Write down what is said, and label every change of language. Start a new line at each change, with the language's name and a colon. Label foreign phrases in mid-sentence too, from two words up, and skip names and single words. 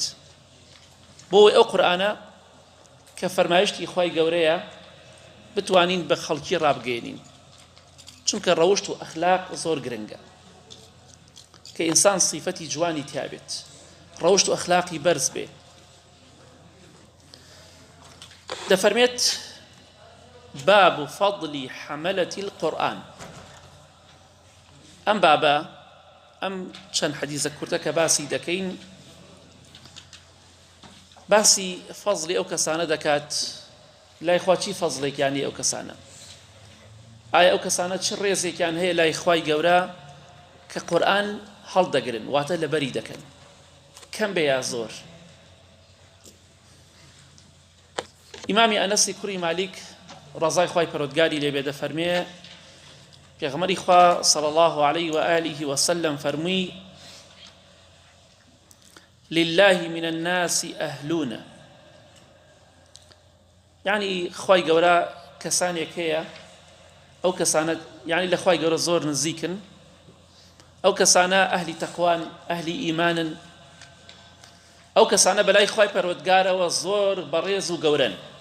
Central Kurdish: بۆ ئەو قورئانە کە فەرمایشتی خوای گەورەیە بتوانین بە خەڵکی ڕابگەێنین، چونکە ڕەوشت و ئەخلاق زۆر گرنگە کە ئینسان سیفەتی جوانی تیابێت، ڕەوشت و ئەخلاقی بەرز بێ. دەفەرمێت
Arabic: باب فضل حملة القرآن.
Central Kurdish: ئەم بابە ئەم چەند حەدیثە کورتە کە باسی دەکەین باسی فەزلی ئەو کەسانە دەکات. لای خوا چی فەزلێکیانی ئەو کەسانە؟ ئایا ئەو کەسانە چ ڕێزێکیان هەیە لای خوای گەورە کە قورئان هەڵدەگرن واتە لەبەری دەکەن، کەم بێ یا زۆر؟ ئیمامی ئەنەسی کوڕی مالیک ڕەزای خوای پەروەردگاری لێبێ دەفەرمێ پێغەمبەری خوا
Arabic: صلی الله علیه و آله و سلم
Central Kurdish: فەرمووی
Arabic: لله من الناس أهلون،
Central Kurdish: یعنی خوای گەورە کەسانێک هەیە ئەو کەسانە یعنی لە خوای گەورە زۆر نزیکن، ئەو کەسانە ئەهلی تەقوان، ئەهلی ئیمانن، ئەو کەسانە بەلای خوای پەروەردگارەوە زۆر بەڕێز و گەورەن.